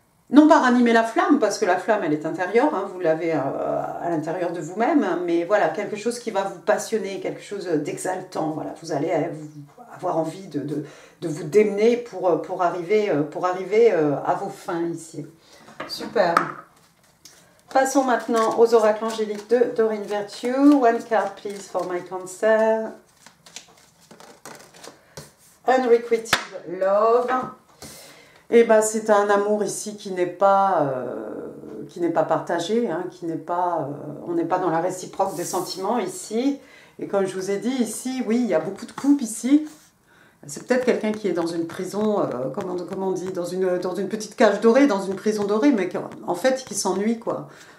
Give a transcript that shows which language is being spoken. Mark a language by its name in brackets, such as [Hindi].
[French] non pas ranimer la flamme, parce que la flamme, elle est intérieure, vous l'avez à l'intérieur de vous-même, mais voilà, quelque chose qui va vous passionner, quelque chose d'exaltant, voilà, vous allez avoir envie de vous démener pour arriver à vos fins ici. Super. Passons maintenant aux oracles angéliques de Doreen Virtue. [English] One card, please, for my Cancer. Unrequited love. [French] Et c'est un amour ici qui n'est pas partagé, on n'est pas dans la réciproque des sentiments ici. Et comme je vous ai dit ici, oui, il y a beaucoup de couples ici. C'est peut-être quelqu'un qui est dans une prison, comment on dit, dans une petite cage dorée, dans une prison dorée, mais en fait qui s'ennuie, quoi.